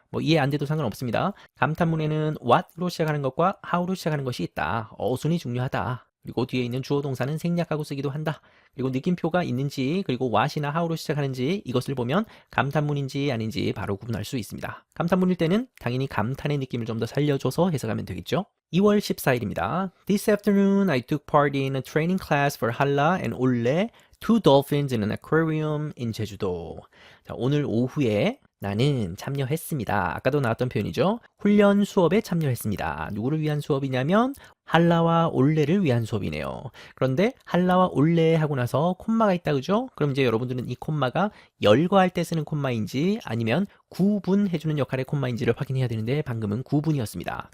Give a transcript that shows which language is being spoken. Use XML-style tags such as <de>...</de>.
<ko>뭐 이해 안 돼도 상관없습니다. 감탄문에는 what로 시작하는 것과 how로 시작하는 것이 있다. 어순이 중요하다. 그리고 뒤에 있는 주어 동사는 생략하고 쓰기도 한다. 그리고 느낌표가 있는지 그리고 what이나 how로 시작하는지 이것을 보면 감탄문인지 아닌지 바로 구분할 수 있습니다. 감탄문일 때는 당연히 감탄의 느낌을 좀 더 살려줘서 해석하면 되겠죠. 2월 14일입니다.</ko> <en>This afternoon I took part in a training class for Halla and Olle, two dolphins in an aquarium in 제주도.</en> <ko>자, 오늘 오후에 나는 참여했습니다. 아까도 나왔던 표현이죠. 훈련 수업에 참여했습니다. 누구를 위한 수업이냐면 할라와 올레를 위한 수업이네요. 그런데 할라와 올레 하고 나서 콤마가 있다 그죠? 그럼 이제 여러분들은 이 콤마가 열거할 때 쓰는 콤마인지 아니면 구분해주는 역할의 콤마인지를 확인해야 되는데 방금은 구분이었습니다.</ko>